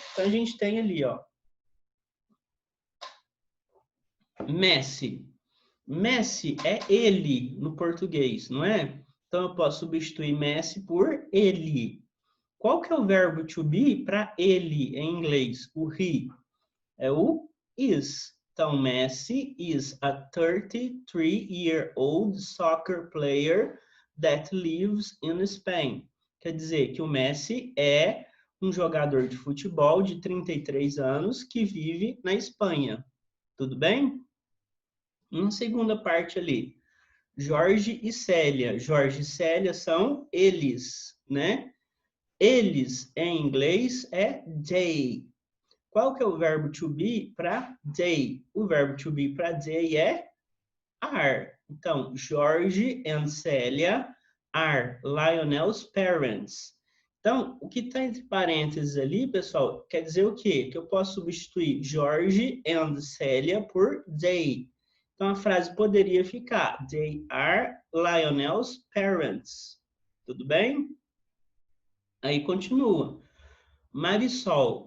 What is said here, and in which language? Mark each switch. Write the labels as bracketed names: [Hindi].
[Portuguese] Então, a gente tem ali, ó, Messi. Messi é ele no português, não é? Então, eu posso substituir Messi por ele. Qual que é o verbo to be para ele em inglês? O he. É o is. [English] Então, Messi is a 33-year-old soccer player that lives in Spain. [Portuguese] Quer dizer que o Messi é um jogador de futebol de 33 anos que vive na Espanha. Tudo bem? Uma segunda parte ali. Jorge e Célia. Jorge e Célia são eles, né? Eles, em inglês, é they. Qual que é o verbo to be para they? O verbo to be para they é are. [English] Então, Jorge and Célia are Lionel's parents. [Portuguese] Então, o que está entre parênteses ali, pessoal, quer dizer o quê? Que eu posso substituir Jorge and Célia por they. Então, a frase poderia ficar [English] they are Lionel's parents. [Portuguese] Tudo bem? Aí continua. Marisol.